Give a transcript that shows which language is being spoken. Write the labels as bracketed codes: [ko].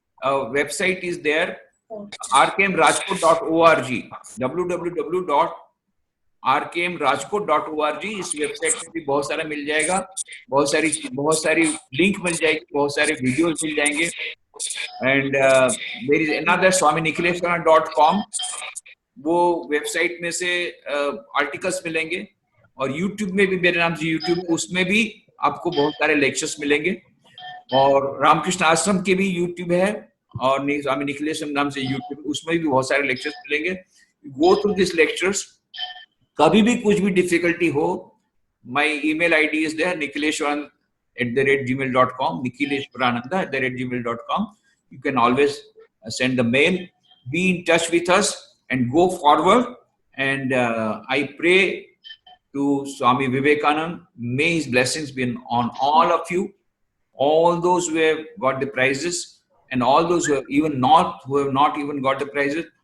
[en] Our website is there, rkmrajkot.org. www.rkmrajkot.org. [hi] इस website पे भी बहुत सारा मिल जाएगा, बहुत सारी लिंक मिल जाएगी, बहुत सारे वीडियोस मिल जाएंगे. [en] And there is another swaminikileshwaran.com. [hi] वो वेबसाइट में से आर्टिकल्स मिलेंगे, और YouTube में भी मेरे नाम से YouTube, उसमें भी आपको बहुत सारे लेक्चर्स मिलेंगे. और रामकृष्ण आश्रम के भी YouTube है, और स्वामी निखिलेश्वर नाम से YouTube, उसमें भी बहुत सारे लेक्चर्स मिलेंगे. [en] Go through this lectures. [hi] कभी भी कुछ भी डिफिकल्टी हो, [en] my email ID is there, nikileshwaran@gmail.com, nikileshwarananda@gmail.com. You can always send the mail. Be in touch with us and go forward. And I pray to Swami Vivekananda, may his blessings be on all of you, all those who have got the prizes, and all those who have not even got the prizes.